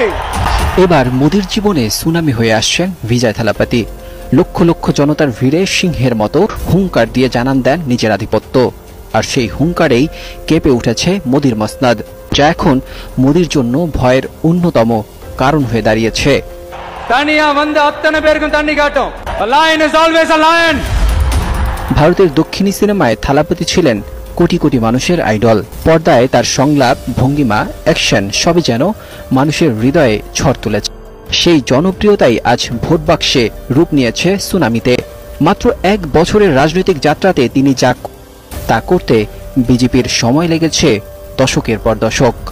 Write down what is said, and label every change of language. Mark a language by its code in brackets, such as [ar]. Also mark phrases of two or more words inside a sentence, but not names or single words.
[bn] এবার মোদির জীবনে সুনামি হয়ে আসছেন বিজয় থালাপতি। লক্ষ লক্ষ জনতার ভিড়ে সিংহের মতো হুঙ্কার দিয়ে জানান দেন নিজের আধিপত্য। আর সেই হুঙ্কারেই কেঁপে উঠেছে মোদির মসনদ, যা এখন মোদির জন্য ভয়ের অন্যতম কারণ হয়ে দাঁড়িয়েছে। [ta] தனியா வந்து அத்தனை பேருக்கும் தண்ணி காட்டும். [en] A lion is always a lion. [bn] ভারতের দক্ষিণী সিনেমায় থালাপতি ছিলেন কোটি কোটি মানুষের আইডল। পর্দায় তার সংলাপ, ভঙ্গিমা, অ্যাকশন সবই যেন মানুষের হৃদয়ে ঝড় তুলেছে। সেই জনপ্রিয়তাই আজ ভোট বাক্সে রূপ নিয়েছে সুনামিতে। মাত্র 1 বছরের রাজনৈতিক যাত্রাতে তিনি যা তা করতে বিজেপির সময় লেগেছে দশকের পর দশক।